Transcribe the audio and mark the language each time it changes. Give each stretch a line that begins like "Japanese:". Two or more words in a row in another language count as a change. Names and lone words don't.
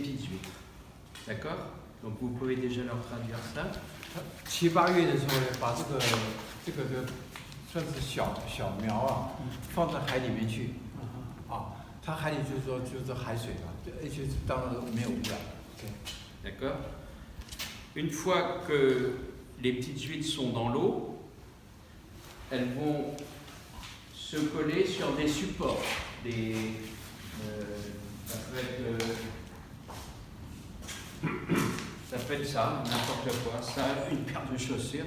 French: huîtres. D'accord? Donc vous pouvez déjà leur traduire ça.
Chinese: 7、8 月的时候呢，把这个算是小苗啊，放在海里面去，啊，它海里就是说就是海水嘛，而且当然没有污染。
French: D'accord? Une fois que les petites huîtres sont dans l'eau, elles vont se coller sur des supports. Ça peut être ça, n'importe quoi, ça, une paire de chaussures.